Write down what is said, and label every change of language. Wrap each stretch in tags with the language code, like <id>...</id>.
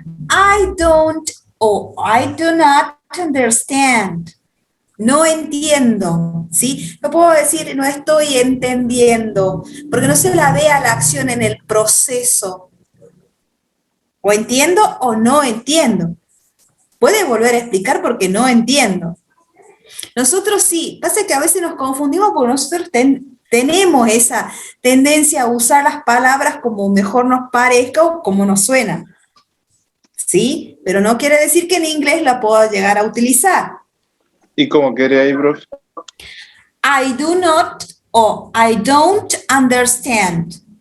<en>I don't or I do not understand.</en> <es>No entiendo, ¿sí? No puedo decir no estoy entendiendo, porque no se la ve a la acción en el proceso. O entiendo o no entiendo. Puede volver a explicar porque no entiendo. Nosotros sí, pasa que a veces nos confundimos porque nosotros tenemos esa tendencia a usar las palabras como mejor nos parezca o como nos suena. ¿Sí? Pero no quiere decir que en inglés la pueda llegar a utilizar. ¿Y cómo quiere ahí, profe?</es> <en>I do not o I don't understand.</en>